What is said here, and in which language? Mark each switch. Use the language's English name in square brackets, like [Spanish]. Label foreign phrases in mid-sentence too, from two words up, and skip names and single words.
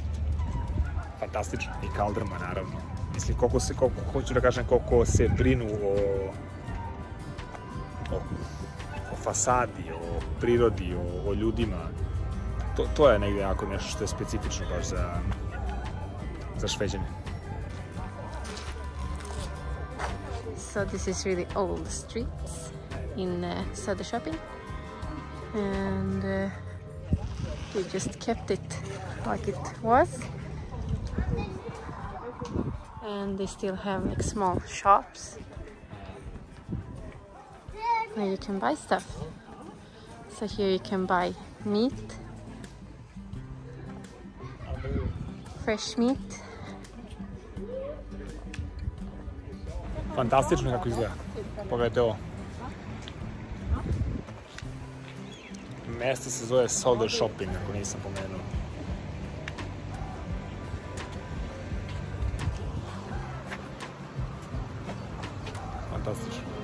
[Serbian] Fantastično. I kaldrma, naravno. Mislim, hoću da kažem koliko se brinu o fasadi, o prirodi, o ljudima. To je negdje jako nešto što je specifično baš za Šveđane. [English] So this is really old streets in Söder Shopping, and we just kept it like it was, and they still have like small shops where you can buy stuff. So here you can buy meat, fresh meat. [Serbian] Fantastično kako izgleda. Pogledajte ovo. Mjesto se zove Soldier Shopping, ako nisam pomenuo. Fantastično.